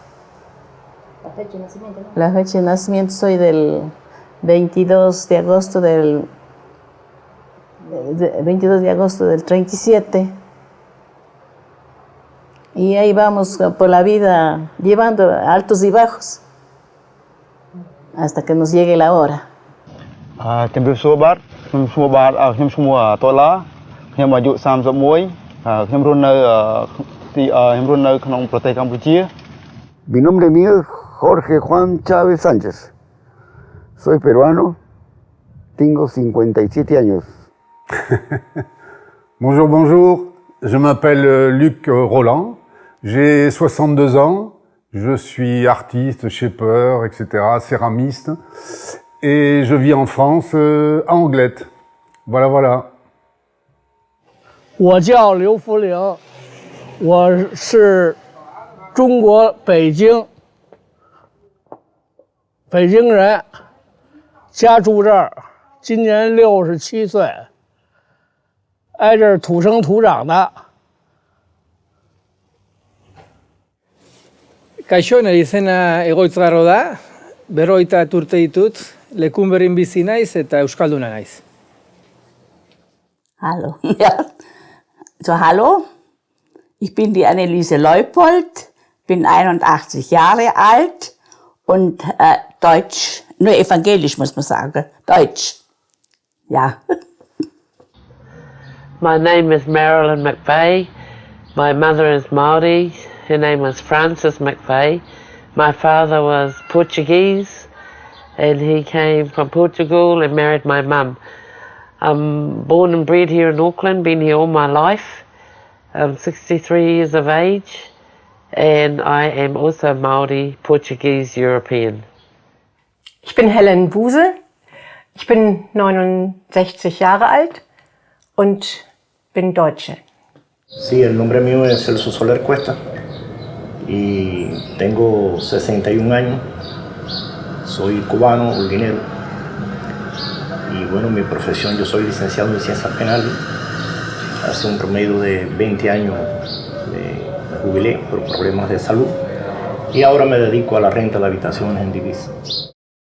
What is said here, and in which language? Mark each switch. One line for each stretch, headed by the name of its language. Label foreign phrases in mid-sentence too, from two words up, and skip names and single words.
Spanish: La fecha de nacimiento soy del 22 de agosto del 37. Y ahí vamos por la vida llevando altos y bajos hasta que nos llegue la hora.
Khmer: ជំរាបសួរបាទខ្ញុំឈ្មោះតឡាខ្ញុំអាយុ31ខ្ញុំរស់នៅក្នុងប្រទេសកម្ពុជា
Spanish: Mi nombre mío es Jorge Juan Chávez Sánchez. Soy peruano, tengo 57 años.
French: Bonjour, bonjour. Je m'appelle Luc Roland. J'ai 62 ans. Je suis artiste, shaper, etc., céramiste. Et je vis en France, à Anglette. Voilà, voilà.
Chinese: 我叫刘福岭，我是中国北京人，家住这儿，今年67岁，挨这儿土生土长的。
Basque: Kaixo, nire izena Egoitzgarro da, 50 urte ditut, Lekunberrin bizi naiz eta euskalduna naiz.
German: Hallo. Ja. So, hallo. Ich bin die Anneliese Leupold, bin 81 Jahre alt und deutsch, nur evangelisch muss man sagen, deutsch. Ja.
English: My name is Marilyn McVeigh. My mother is Maori. Her name was Frances McVeigh. My father was Portuguese and he came from Portugal and married my mum. I'm born and bred here in Auckland, been here all my life. I'm 63 years of age and I am also Maori, Portuguese, European.
German: Ich bin Helen Buse, ich bin 69 Jahre alt und bin Deutsche.
Spanish: Sí, el nombre mío es Celso Soler Cuesta y tengo 61 años, soy cubano, holguinero y bueno, mi profesión, yo soy licenciado en Ciencias Penales, hace un promedio de 20 años me jubilé por problemas de salud y ahora me dedico a la renta de habitaciones en divisa.